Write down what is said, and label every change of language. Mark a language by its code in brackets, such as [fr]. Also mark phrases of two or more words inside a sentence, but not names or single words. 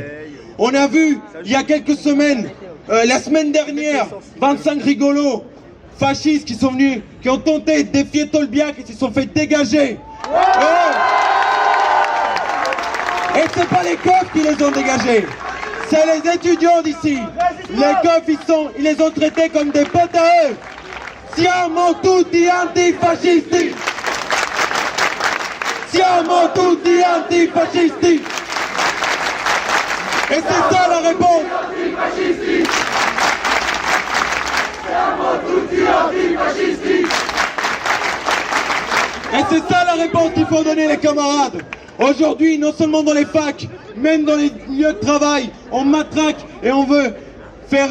[fr] On a vu il y a quelques semaines, la semaine dernière, 25 rigolos fascistes qui ont tenté de défier Tolbiac et qui se sont fait dégager. Et c'est pas les coffres qui les ont dégagés, c'est les étudiants d'ici. Les coffres, ils les ont traités comme des potes à eux. [it] Siamo tutti antifascisti. Siamo tutti antifascisti. [fr] Et c'est ça la réponse. Et c'est ça la réponse qu'il faut donner les camarades. Aujourd'hui, non seulement dans les facs, même dans les lieux de travail, on matraque et on veut faire...